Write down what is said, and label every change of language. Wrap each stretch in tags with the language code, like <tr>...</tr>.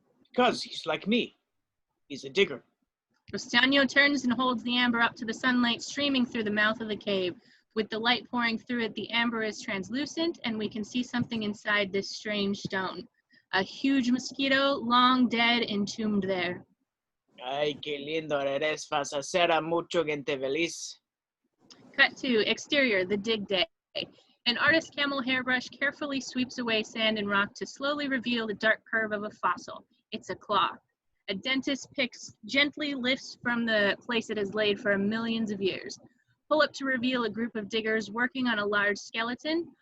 <en>Because he's like me. He's a digger. Rostaño turns and holds the amber up to the sunlight streaming through the mouth of the cave. With the light pouring through it, the amber is translucent, and we can see something inside this strange stone. A huge mosquito, long dead, entombed there.</en> <es>Ay, qué lindo eres, vas a hacer a mucho gente feliz.</es> <en>Cut to exterior, the dig day. An artist camel hairbrush carefully sweeps away sand and rock to slowly reveal the dark curve of a fossil. It's a claw. A dentist picks gently lifts from the place it has laid for millions of years. Pull up to reveal a group of diggers working on a large skeleton.</en>